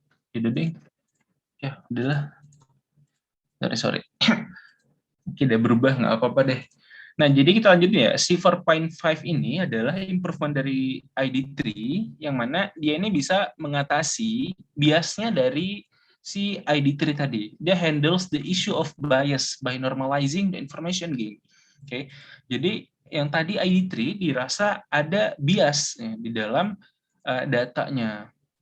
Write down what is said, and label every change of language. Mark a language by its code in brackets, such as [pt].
[id] Jadi deh, ya udahlah. Sorry. Tidak berubah, nggak apa-apa deh. Nah, jadi kita lanjut ya. C4.5 ini adalah improvement dari ID3, yang mana dia ini bisa mengatasi biasnya dari si ID3 tadi. Dia [en] handles the issue of bias by normalizing the information gain. [id] Oke, jadi yang tadi ID3 dirasa ada bias ya, di dalam datanya.